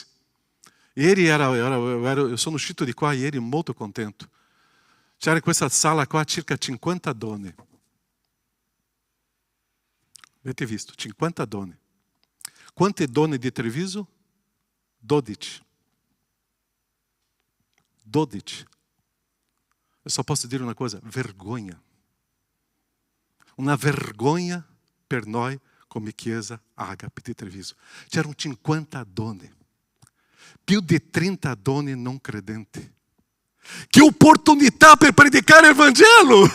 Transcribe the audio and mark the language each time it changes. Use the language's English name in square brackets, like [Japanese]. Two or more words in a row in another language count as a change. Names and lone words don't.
[Italian] Ieri eu sono uscito di qua ieri molto contento. C'era in questa sala qua circa 50 donne. Avete visto? 50 donne. Quante donne di Treviso? 12. 12. [Portuguese] Eu só posso [Italian] dire una cosa, vergogna. Una vergogna per noi come Chiesa Agape di Treviso. C'erano 50 donne, più di 30 donne non credenti. Che opportunità per predicare il Vangelo!